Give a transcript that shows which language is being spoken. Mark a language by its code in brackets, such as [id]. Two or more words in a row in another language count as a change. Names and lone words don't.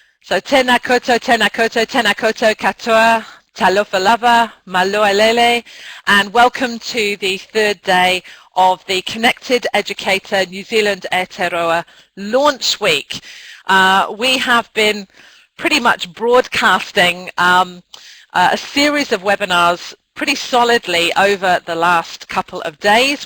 [mi] tēnā koutou, tēnā koutou, tēnā koutou katoa, [sm] talofa lava, maloa lele, [en] and welcome to the third day of the Connected Educator New Zealand Aotearoa launch week. We have been pretty much broadcasting a series of webinars pretty solidly over the last couple of days.